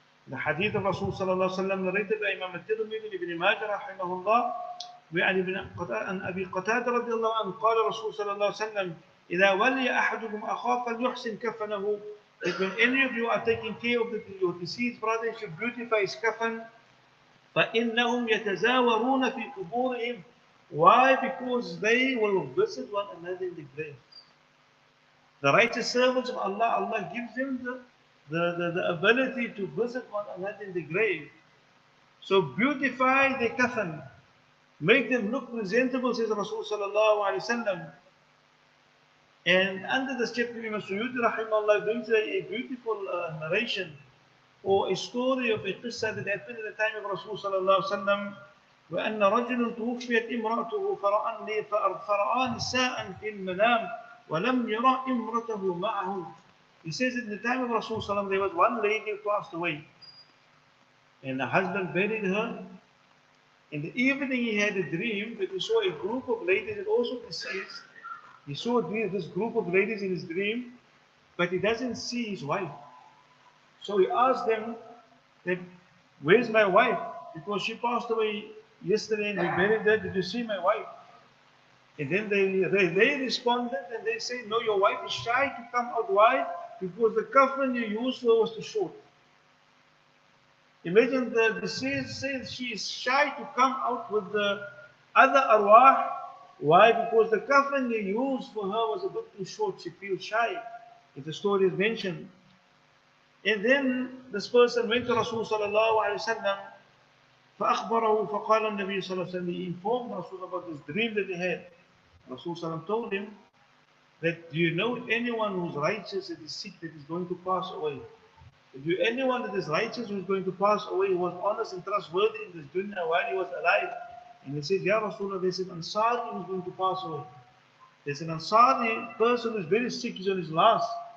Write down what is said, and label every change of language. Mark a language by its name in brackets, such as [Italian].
[English] The hadith of Rasul sallallahu alaihi wasallam narrated by Imam al-Tirmidhi and Ibn Majah rahimahullah, [Arabic] عن أبي قتادة رضي الله عنه قال رسول صلى الله عليه وسلم إذا ولي أحدكم أخاه فليحسن كفنه. [English] That when any of you are taking care of your deceased brother, you should beautify his kafan. [Arabic] فإنهم يتزاورون في قبورهم. [English] Why? Because they will visit one another in the graves. The righteous servants of Allah, Allah gives them the ability to visit one another in the grave. So beautify the kafan, make them look presentable, says Rasul sallallahu alaihi wasallam. And under the chapter, Imam Suyuti rahimahullah brings a beautiful narration or a story of a qissa that happened at the time of Rasul sallallahu alaihi wasallam. [Arabic] وأن رجل توفيت امرأته فرأى نساء في المنام ولم يرى امرأته معه. [English] He says in the time of Rasul sallallahu alaihi wasallam there was one lady who passed away, and the husband buried her. In the evening he had a dream that he saw a group of ladies that also deceased. He saw this group of ladies in his dream, but he doesn't see his wife. So he asked them that, where's my wife? Because she passed away yesterday and we buried her. Did you see my wife? And then they responded and they said, no, your wife is shy to come out. Why? Because the coffin you used for was too short. Imagine the deceased says she is shy to come out with the other arwah. Why? Because the coffin they used for her was a bit too short. She feels shy. If the story is mentioned. And then this person went to Rasul sallallahu alayhi wa sallam. [Arabic] فأخبره فقال النبي صلى الله عليه وسلم. [English] He informed Rasul about this dream that he had. Rasul sallam told him that, do you know anyone who's righteous that is sick that is going to pass away? Do you anyone that is righteous who is going to pass away, who was honest and trustworthy in this dunya while he was alive? And he says, Ya Rasulullah, there's an Ansari who is going to pass away. There's an Ansari person who is very sick, he's on his last.